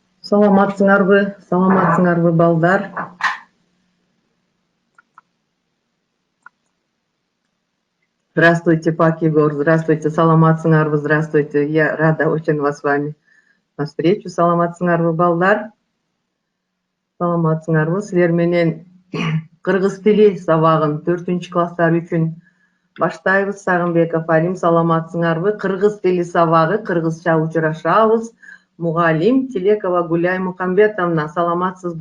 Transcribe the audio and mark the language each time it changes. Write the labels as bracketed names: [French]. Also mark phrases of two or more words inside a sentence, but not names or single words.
[Kyrgyz] Саламатсыңарбы балдар. [Russian] Здравствуйте, Пак Егор, здравствуйте, саламатсыңарбы, здравствуйте. Я рада очень вас с вами на встречу. [Kyrgyz] Саламатсыңарбы балдар. Саламатсыңарбы. Силер менен кыргыз тили сабагын 4-класстар үчүн баштайбыз. Сагынбеков Алим, саламатсыңарбы. Кыргыз тили сабагы, кыргызча учурашабыз. Мугалим Телекова Гуляй Мухамбетовна, саламатсызбы?